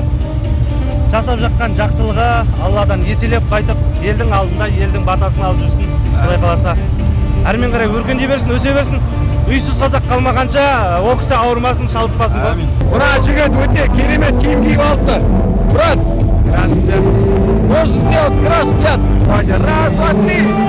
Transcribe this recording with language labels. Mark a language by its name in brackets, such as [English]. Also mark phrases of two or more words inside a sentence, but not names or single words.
[Kazakh] Жасап жатқан жақсылығы Алладан еселеп қайтып, елдің алдында елдің батасын алып жүрсін, Құдай қаласа. Әрмен қарай өркендей берсін, өсе берсін. Үйсіз қазақ қалмағанша, ол кісі ауырмасын, шалдықпасын ғой. Мына жігіт өте керемет киім киіп алыпты. [Russian] Брат, Здравствуйте. можешь сделать красный взгляд? Давайте, раз, два, три.